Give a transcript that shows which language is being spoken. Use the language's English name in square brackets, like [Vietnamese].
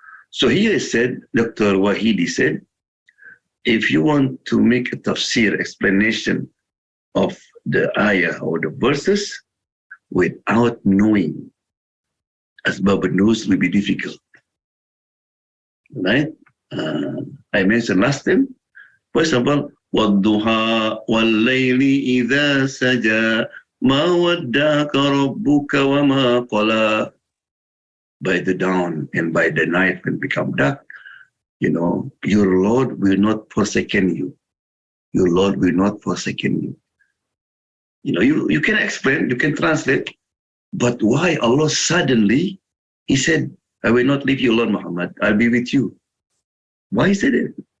[English] So here it said, Dr. Wahidi said, if you want to make a tafsir explanation of the ayah or the verses without knowing Asbab al-Nuzul will be difficult, right? I mentioned last time, for example, [Arabic] وَالضُّحَى وَاللَّيْلِ إِذَا سَجَى مَا وَدَّعَكَ رَبُّكَ وَمَا قَلَى. [English] By the dawn and by the night when it become dark, you know, your Lord will not forsake you. Your Lord will not forsake you. You know, you can explain, you can translate, but why Allah suddenly, He said, I will not leave you alone, Muhammad. I'll be with you. Why is it?